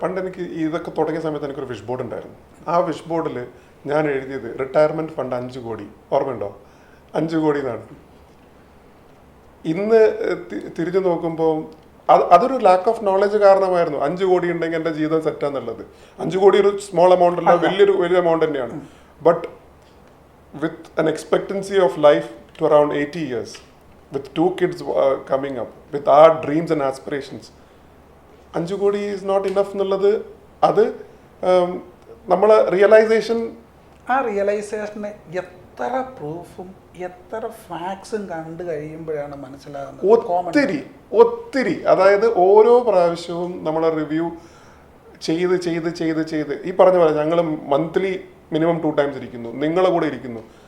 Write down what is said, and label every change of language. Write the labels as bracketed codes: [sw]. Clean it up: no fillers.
[ml] പണ്ട് എനിക്ക് ഇതൊക്കെ തുടങ്ങിയ സമയത്ത് എനിക്കൊരു വിഷ് ബോർഡ് ഉണ്ടായിരുന്നു. ആ വിഷ് ബോർഡിൽ ഞാൻ എഴുതിയത് റിട്ടയർമെൻറ്റ് ഫണ്ട് 5 കോടി. ഓർമ്മയുണ്ടോ? 5 കോടി എന്നാണ്. ഇന്ന് തിരിഞ്ഞു നോക്കുമ്പോൾ അതൊരു ലാക്ക് ഓഫ് നോളജ് കാരണമായിരുന്നു. 5 കോടി ഉണ്ടെങ്കിൽ എൻ്റെ ജീവിതം സെറ്റാന്നുള്ളത്. 5 കോടി ഒരു സ്മോൾ എമൗണ്ട് അല്ല, വലിയ എമൗണ്ട് തന്നെയാണ്. [en] But with an expectancy of life to around 80 years, with 2 kids coming up, with our dreams and aspirations, 5 കോടി is not enough [ml] എന്നുള്ളത് അത് നമ്മളെ റിയലൈസേഷൻ. ആ റിയലൈസേഷന് എത്ര പ്രൂഫും എത്ര ഫാക്ട്സും കണ്ടു കഴിയുമ്പോഴാണ് മനസ്സിലാകുന്നത്. ഒത്തിരി അതായത് ഓരോ പ്രാവശ്യവും നമ്മളെ റിവ്യൂ ചെയ്ത് ഈ പറഞ്ഞ പോലെ ഞങ്ങൾ മന്ത്ലി മിനിമം 2 ടൈംസ് ഇരിക്കുന്നു, നിങ്ങളെ കൂടെ ഇരിക്കുന്നു.